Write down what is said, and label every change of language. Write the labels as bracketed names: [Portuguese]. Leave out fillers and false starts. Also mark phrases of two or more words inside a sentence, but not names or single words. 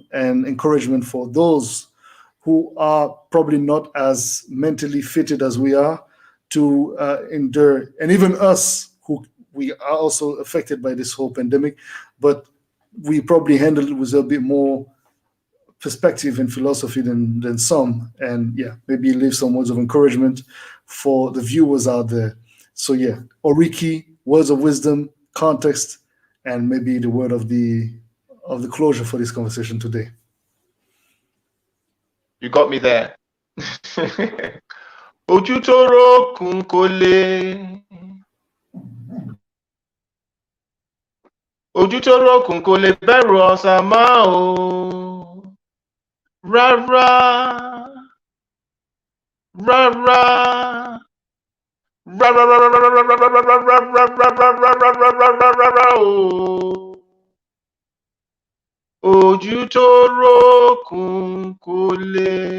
[English] and encouragement for those who are probably not as mentally fitted as we are to endure, and even us who we are also affected by this whole pandemic, but we probably handle it with a bit more perspective and philosophy than some, and maybe leave some words of encouragement for the viewers out there. So Oriki, words of wisdom, context, and maybe the word of the closure for this conversation today. You got me there. [Yoruba] Ojútóró kùnkólé. Ojútóró kùnkólé bẹ̀rù ọ̀sà máa o. Rárá. Rárá. Ojútóró kùnkólé.